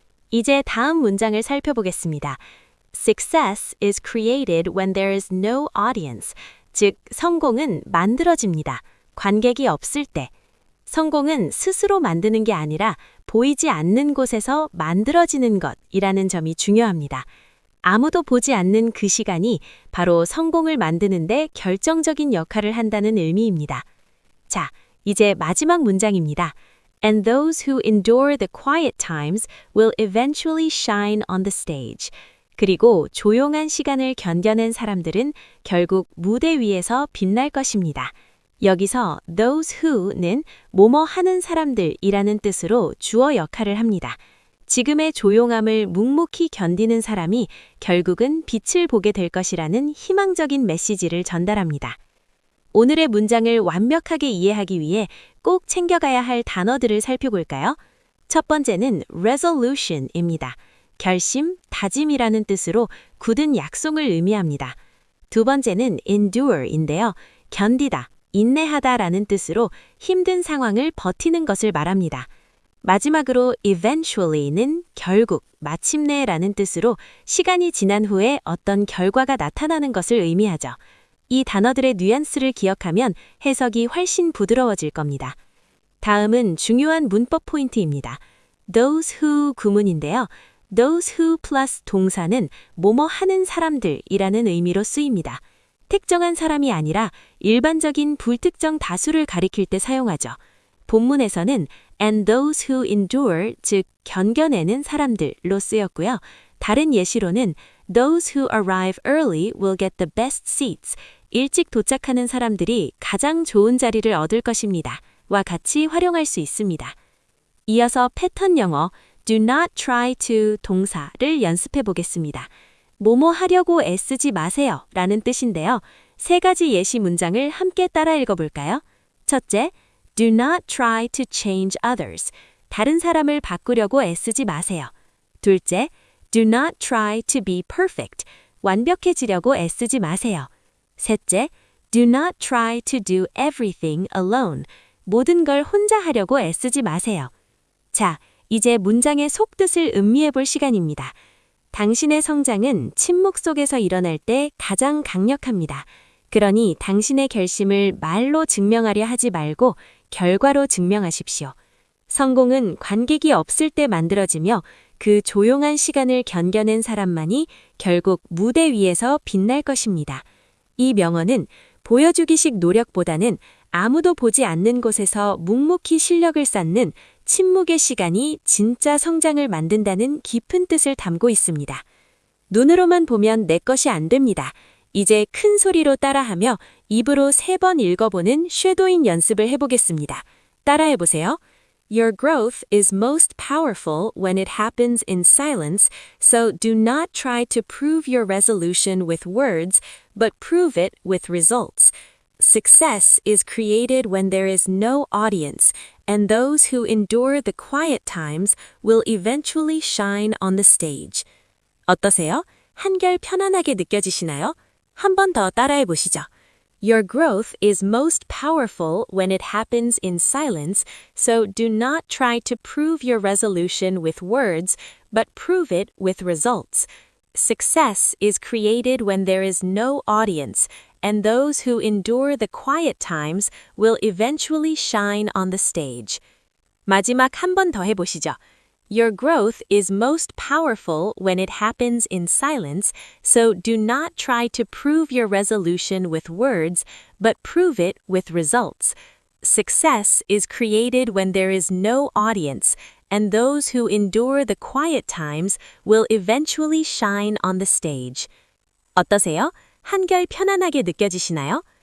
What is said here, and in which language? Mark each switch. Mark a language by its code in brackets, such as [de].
[ko] 이제 다음 문장을 살펴보겠습니다. [en] Success is created when there is no audience, [ko] 즉 성공은 만들어집니다. 관객이 없을 때. 성공은 스스로 만드는 게 아니라 보이지 않는 곳에서 만들어지는 것이라는 점이 중요합니다. 아무도 보지 않는 그 시간이 바로 성공을 만드는 데 결정적인 역할을 한다는 의미입니다. 자, 이제 마지막 문장입니다. [en] And those who endure the quiet times will eventually shine on the stage. [ko] 그리고 조용한 시간을 견뎌낸 사람들은 결국 무대 위에서 빛날 것입니다. 여기서 those who는 뭐뭐 하는 사람들이라는 뜻으로 주어 역할을 합니다. 지금의 조용함을 묵묵히 견디는 사람이 결국은 빛을 보게 될 것이라는 희망적인 메시지를 전달합니다. 오늘의 문장을 완벽하게 이해하기 위해 꼭 챙겨가야 할 단어들을 살펴볼까요? 첫 번째는 resolution입니다. 결심, 다짐이라는 뜻으로 굳은 약속을 의미합니다. 두 번째는 endure인데요. 견디다, 인내하다라는 뜻으로 힘든 상황을 버티는 것을 말합니다. 마지막으로 eventually는 결국, 마침내라는 뜻으로 시간이 지난 후에 어떤 결과가 나타나는 것을 의미하죠. 이 단어들의 뉘앙스를 기억하면 해석이 훨씬 부드러워질 겁니다. 다음은 중요한 문법 포인트입니다. those who 구문인데요. those who 플러스 동사는 뭐뭐 하는 사람들이라는 의미로 쓰입니다. 특정한 사람이 아니라 일반적인 불특정 다수를 가리킬 때 사용하죠. 본문에서는 [en] and those who endure, [ko] 즉 견뎌내는 사람들로 쓰였고요. [en] 다른 예시로는 those who arrive early will get the best seats. [ko] 일찍 도착하는 사람들이 가장 좋은 자리를 얻을 것입니다. 와 같이 활용할 수 있습니다. 이어서 패턴 영어 [en] do not try to [ko] 동사를 연습해 보겠습니다. 뭐뭐 하려고 애쓰지 마세요 라는 뜻인데요. 세 가지 예시 문장을 함께 따라 읽어볼까요? 첫째, [en] do not try to change others. [ko] 다른 사람을 바꾸려고 애쓰지 마세요. 둘째, [en] do not try to be perfect. [ko] 완벽해지려고 애쓰지 마세요. 셋째, [en] do not try to do everything alone. [ko] 모든 걸 혼자 하려고 애쓰지 마세요. 자, 이제 문장의 속뜻을 음미해 볼 시간입니다. 당신의 성장은 침묵 속에서 일어날 때 가장 강력합니다. 그러니 당신의 결심을 말로 증명하려 하지 말고 결과로 증명하십시오. 성공은 관객이 없을 때 만들어지며 그 조용한 시간을 견뎌낸 사람만이 결국 무대 위에서 빛날 것입니다. 이 명언은 보여주기식 노력보다는 아무도 보지 않는 곳에서 묵묵히 실력을 쌓는 침묵의 시간이 진짜 성장을 만든다는 깊은 뜻을 담고 있습니다. 눈으로만 보면 내 것이 안 됩니다. 이제 큰 소리로 따라하며 입으로 3번 읽어보는 쉐도잉 연습을 해보겠습니다. 따라해보세요. [en] Your growth is most powerful when it happens in silence, so do not try to prove your resolution with words, but prove it with results. Success is created when there is no audience, and those who endure the quiet times will eventually shine on the stage. [ko] 어떠세요? 한결 편안하게 느껴지시나요? 한 번 더 따라해 보시죠. [en] Your growth is most powerful when it happens in silence, so do not try to prove your resolution with words, but prove it with results. Success is created when there is no audience, and those who endure the quiet times will eventually shine on the stage. [ko] 마지막 한 번 더 해보시죠. [en] Your growth is most powerful when it happens in silence, so do not try to prove your resolution with words, but prove it with results. Success is created when there is no audience, and those who endure the quiet times will eventually shine on the stage. [ko] 어떠세요? 한결 편안하게 느껴지시나요?